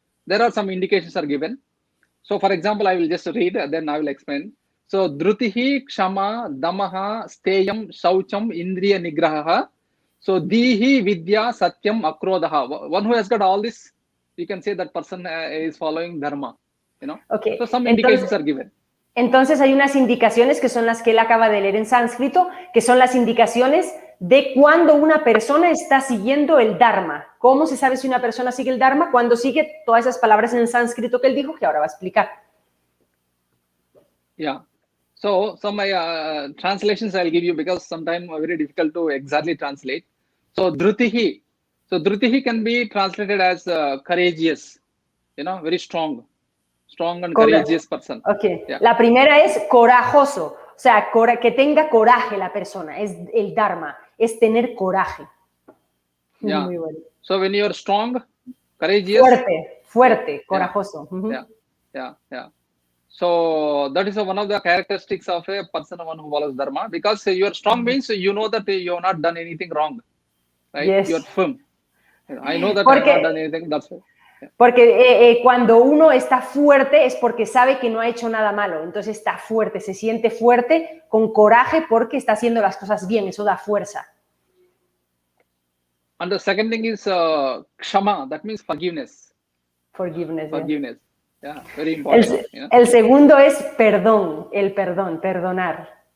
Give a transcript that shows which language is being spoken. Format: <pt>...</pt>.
<en>There are some indications are given. So, for example, I will just read, then I will explain.</en> <sa>So, drutihi, kshama, damaha, steyam, shaucham, indriya nigraha.</sa> <en>So,</en> <sa>dihi, vidya, satyam, akrodaha.</sa> <en>One who has got all this, you can say that person is following dharma. Okay. So, some indications are given.</en> <es>Entonces hay unas indicaciones que son las que él acaba de leer en sánscrito, que son las indicaciones de cuando una persona está siguiendo el Dharma. ¿Cómo se sabe si una persona sigue el Dharma? Cuando sigue todas esas palabras en sánscrito que él dijo, que ahora va a explicar.</es> <en>Yeah. So some translations I'll give you because sometimes very difficult to exactly translate. So drutihi. So drutihi can be translated as courageous, very strong and courageous person. Okay. Yeah.</en> <es>La primera es corajoso, o sea, que tenga coraje la persona, es el Dharma, es tener coraje.</es> <en>Yeah.</en> <es>Muy bueno.</es> <en>So when you are strong, courageous,</en> <es>fuerte, corajoso.</es> <en>Yeah. So that is one of the characteristics of a person, one who follows dharma, because you are strong means you know that you have not done anything wrong, right? Yes. You are firm. I know that I have not done anything. That's why.</en> <es>Porque cuando uno está fuerte es porque sabe que no ha hecho nada malo, entonces está fuerte, se siente fuerte, con coraje porque está haciendo las cosas bien, eso da fuerza.</es> <en>And the second thing is kshama, that means forgiveness. Forgiveness. Yeah, very important.</en> <es>El segundo es perdón, perdonar.</es>